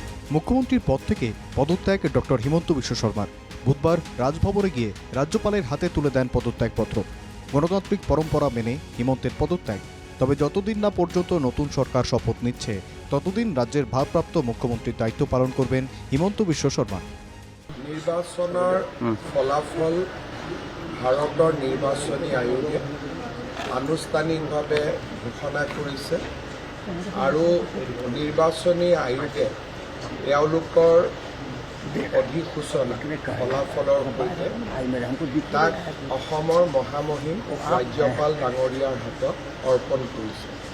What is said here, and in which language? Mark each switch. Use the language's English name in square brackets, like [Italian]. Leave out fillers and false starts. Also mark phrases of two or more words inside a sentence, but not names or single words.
[Bangla] মুখ্যমন্ত্রীর পদ থেকে পদত্যাগ ডক্টর হিমন্ত বিশ্ব শর্মার। বুধবার রাজভবনে গিয়ে রাজ্যপালের হাতে তুলে দেন পদত্যাগপত্র। গণতান্ত্রিক পরম্পরা মেনে হিমন্তের পদত্যাগ। তবে যতদিন না পর্যন্ত নতুন সরকার শপথ নিচ্ছে ততদিন রাজ্যের ভারপ্রাপ্ত মুখ্যমন্ত্রীর দায়িত্ব পালন করবেন হিমন্ত বিশ্ব শর্মা। [Assamese] নির্বাচনৰ ফলাফল ভাৰতৰ নিৰ্বাচনী আয়োগে আনুষ্ঠানিকভাৱে ঘোষণা কৰিছে আৰু নিৰ্বাচনী আয়োগে তেওঁলোকৰ অধিসূচনা ফলাফলৰ সৈতে তাক অসমৰ মহামহিম ৰাজ্যপাল ডাঙৰীয়াৰ হাতত অৰ্পণ কৰিছে।